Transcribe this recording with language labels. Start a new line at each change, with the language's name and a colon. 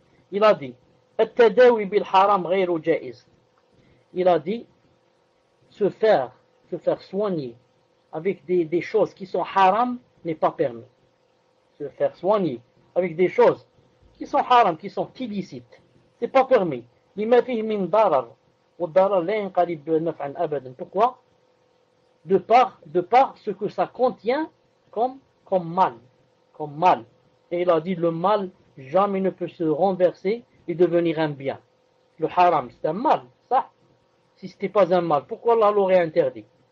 French: Il a dit,
Arabic: التداوي بالحرام غير جائز.
French: Il a dit, se faire soigner avec des choses qui sont haram n'est pas permis. Se faire soigner avec des choses qui sont haram, qui sont illicites, c'est pas permis.
Arabic: لما فيه من ضرر والضرر لا ينقلب نفعا أبدا.
French: Pourquoi? De par ce que ça contient comme mal. Et il a dit, le mal jamais ne peut se renverser et devenir un bien. Le haram, c'est un mal, ça. Si ce n'était pas un mal, pourquoi Allah l'aurait interdit?